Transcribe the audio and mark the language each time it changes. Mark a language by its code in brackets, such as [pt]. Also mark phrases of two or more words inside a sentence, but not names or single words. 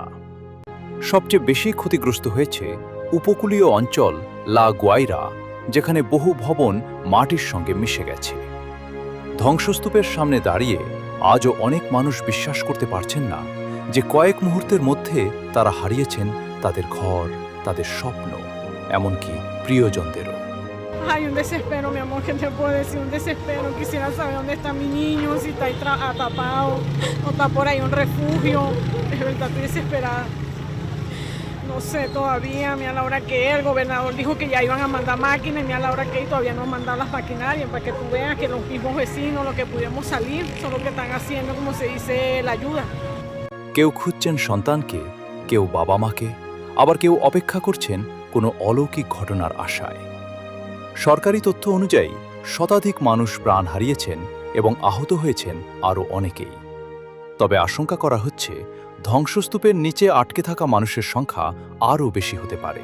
[bn] সবচেয়ে বেশি ক্ষতিগ্রস্ত হয়েছে উপকূলীয় অঞ্চল লা গুয়াইরা, যেখানে বহু ভবন মাটির সঙ্গে মিশে গেছে। ধ্বংসস্তূপের সামনে দাঁড়িয়ে আজও অনেক মানুষ বিশ্বাস করতে পারছেন না যে কয়েক মুহূর্তের মধ্যে তারা হারিয়েছেন তাদের ঘর, তাদের স্বপ্ন, এমনকি প্রিয়জনদেরও। [es] Ay, un desespero, mi amor, ¿qué te puedo decir? Un desespero. Quisiera saber dónde está mi niño, si está ahí atrapado o está por ahí un refugio. De verdad, estoy desesperada. No sé todavía, mira la hora que es. El gobernador dijo que ya iban a mandar máquinas y mira la hora que es, todavía no han mandado las maquinarias para que tú veas que los mismos vecinos, los que pudimos salir, son los que están haciendo, como se dice, la ayuda. [bn] কেউ খুঁজছেন সন্তানকে, কেউ বাবা মাকে, আবার কেউ অপেক্ষা করছেন কোনো অলৌকিক ঘটনার আশায়। সরকারি তথ্য অনুযায়ী শতাধিক মানুষ প্রাণ হারিয়েছেন এবং আহত হয়েছেন আরও অনেকেই। তবে আশঙ্কা করা হচ্ছে ধ্বংসস্তূপের নিচে আটকে থাকা মানুষের সংখ্যা আরও বেশি হতে পারে।